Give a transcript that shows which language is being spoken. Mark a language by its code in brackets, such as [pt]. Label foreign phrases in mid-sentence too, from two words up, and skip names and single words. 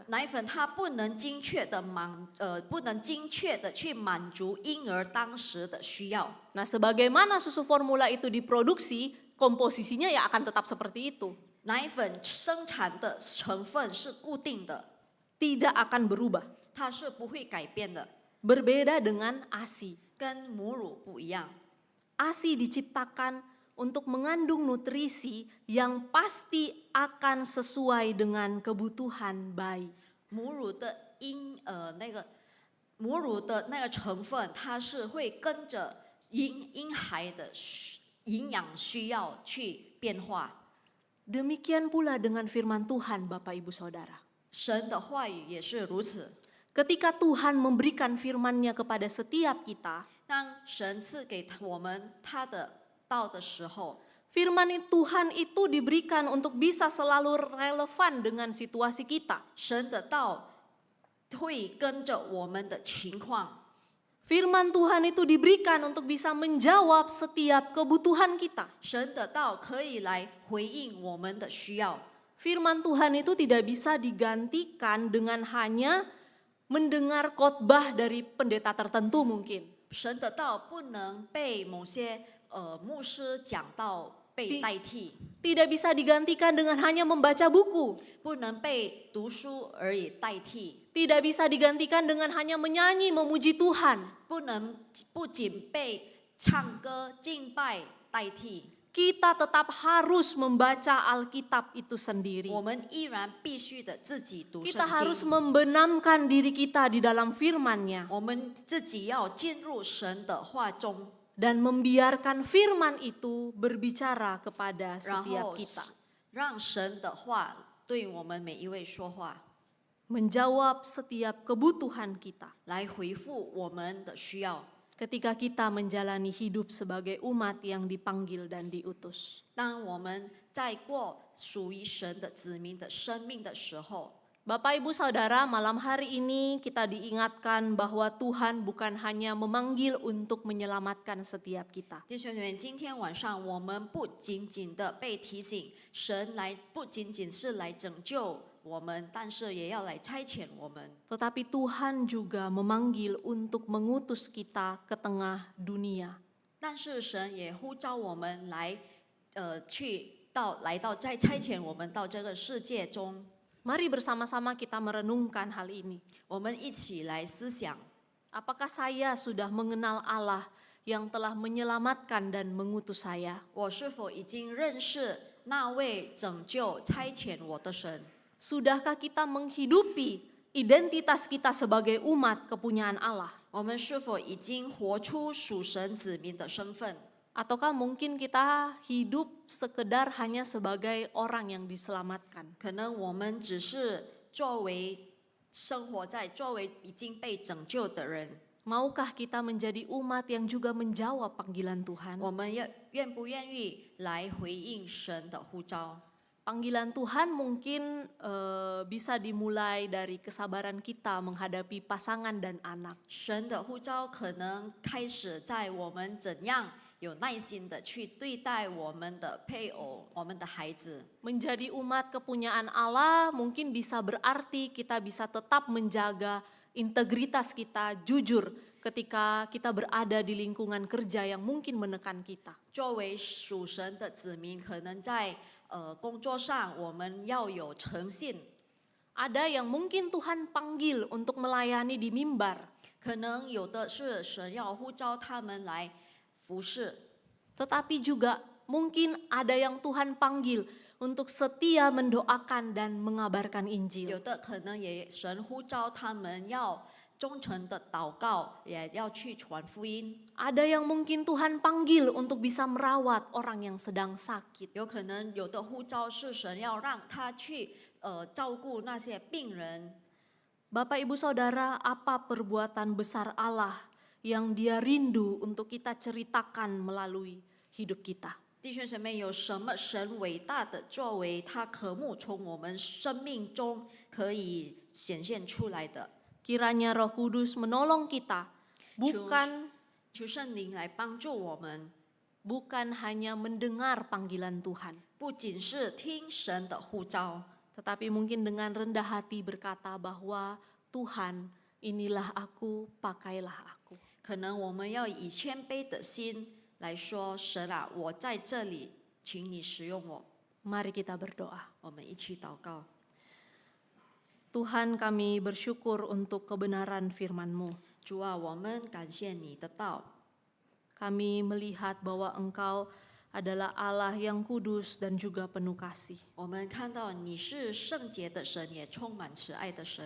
[zh] 奶粉它不能精确的去满足婴儿当时的需要。 [id] Nah, sebagaimana susu formula itu diproduksi, komposisinya ya akan tetap seperti itu. [zh] 奶粉生产的成分是固定的， [id] Tidak akan berubah. [zh] 它是不会改变的， [id] Berbeda dengan ASI. [zh] 跟母乳不一样。 [id] ASI diciptakan untuk mengandung nutrisi yang pasti akan sesuai dengan kebutuhan bayi. [zh] 母乳的那个成分，它是会跟着婴孩的营养需要去变化。 [id] Demikian pula dengan firman Tuhan, Bapak Ibu Saudara. [zh] 神的话语也是如此。 [id] Ketika Tuhan memberikan firman-Nya kepada setiap kita, [zh] 当神赐给我们他的到的时候， [id] Firman Tuhan itu diberikan untuk bisa selalu relevan dengan situasi kita. [zh] 神的道会跟着我们的情况。 [id] Firman Tuhan itu diberikan untuk bisa menjawab setiap kebutuhan kita. [zh] 神的道可以来回应我们的需要。 [id] Firman Tuhan itu tidak bisa digantikan dengan hanya mendengar khotbah dari pendeta tertentu mungkin. [zh] 神的道不能被某些牧师讲道被代替， [id] Tidak bisa digantikan dengan hanya membaca buku. [zh] 不能被读书而已代替， [id] Tidak bisa digantikan dengan hanya menyanyi memuji Tuhan. [zh] 不仅被唱歌敬拜代替， [id] Kita tetap harus membaca Alkitab itu sendiri. [zh] 我们依然必须的自己读圣 [id] Kita harus [zh] 经。 [id] membenamkan diri kita di dalam firman-Nya [zh] 我们自己要进入神的话中， [id] dan membiarkan firman itu berbicara kepada [zh] 然 [id] setiap [zh] 后 [id] kita. [zh] 让神的话对我们每一位说话， [id] Menjawab setiap kebutuhan kita. [zh] 来回复我们的需要。 [id] Ketika kita menjalani hidup sebagai umat yang dipanggil dan diutus. [zh] 当我们在过属于神的子民的生命的时候， [id] Bapak Ibu Saudara, malam hari ini kita diingatkan bahwa Tuhan bukan hanya memanggil untuk menyelamatkan setiap kita. [zh] 弟兄姐妹，今天晚上我们不仅仅的被提醒，神来不仅仅是来拯救我们，但是也要来差遣我们。 [id] Tetapi Tuhan juga memanggil untuk mengutus kita ke tengah dunia. [zh] 但是神也呼召我们来，来到再差遣我们到这个世界中， [id] Mari bersama-sama kita merenungkan hal ini. [zh] 我们一起来思想， [id] Apakah saya sudah mengenal Allah yang telah menyelamatkan dan mengutus saya? [zh] 我是否已经认识那位拯救差遣我的神？ [id] Sudahkah kita menghidupi identitas kita sebagai umat kepunyaan Allah? [zh] 我们是否已经活出属神子民的身份？ [id] Ataukah mungkin kita hidup sekedar hanya sebagai orang yang diselamatkan? [zh] 可能我们只是作为已经被拯救的人， [id] Maukah kita menjadi umat yang juga menjawab panggilan Tuhan? [zh] 我们愿不愿意来回应神的呼召？ [id] Panggilan Tuhan mungkin bisa dimulai dari kesabaran kita menghadapi pasangan dan anak. [zh] 神的呼召可能开始在我们怎样有耐心的去对待我们的配偶、我们的孩子。 [id] Menjadi umat kepunyaan Allah mungkin bisa berarti kita bisa tetap menjaga integritas kita jujur ketika kita berada di lingkungan kerja yang mungkin menekan kita. [zh] 作为属神的子民，可能在工作上我们要有诚信， [id] Ada yang mungkin Tuhan panggil untuk melayani di mimbar, [zh] 可能有的是神要呼召他们来服侍， [id] tetapi juga mungkin ada yang Tuhan panggil untuk setia mendoakan dan mengabarkan [zh] 有 [id] Injil. [zh] 的可能也神呼召他们要忠诚的祷告，也要去传福音。 [id] Ada yang mungkin Tuhan panggil untuk bisa merawat orang yang sedang sakit. [zh] 有可能有的呼召是神要让他去照顾那些病人。 [id] Bapak Ibu Saudara, apa perbuatan besar Allah yang Dia rindu untuk kita ceritakan melalui hidup kita? [zh] 弟兄姐妹，有什么神伟大的作为，他渴慕从我们生命中可以显现出来的？ [id] Kiranya Roh Kudus menolong kita, bukan [zh] 求圣灵来帮助我们， [id] bukan hanya mendengar panggilan Tuhan, [zh] 不仅是听神的呼召， [id] tetapi mungkin dengan rendah hati berkata bahwa Tuhan, inilah aku, pakailah aku. [zh] 可能我们要以谦卑的心来说：“神啊，我在这里，请你使用我。 [id] Mari kita berdoa. ” [zh] 我们一起祷告。 [id] Tuhan, kami bersyukur untuk kebenaran firman-Mu. [zh] 主啊，我们感谢你的道， [id] Kami melihat bahwa Engkau adalah Allah yang kudus dan juga penuh kasih. [zh] 我们看到你是圣洁的神，也充满慈爱的神。